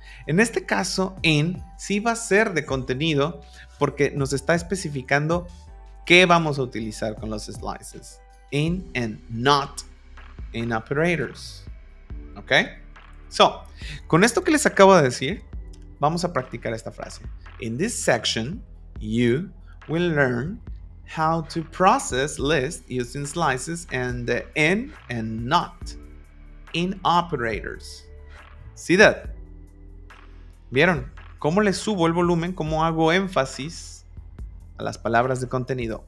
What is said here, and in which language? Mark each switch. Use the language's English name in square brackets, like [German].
[Spanish] En este caso, in sí va a ser de contenido porque nos está especificando qué vamos a utilizar con los slices. [English] In and not in operators. ¿Ok? [Spanish] So, con esto que les acabo de decir, vamos a practicar esta frase. [English] In this section, you will learn how to process lists using slices and the in and not in operators. See that? [Spanish] ¿Vieron? ¿Cómo le subo el volumen? ¿Cómo hago énfasis a las palabras de contenido?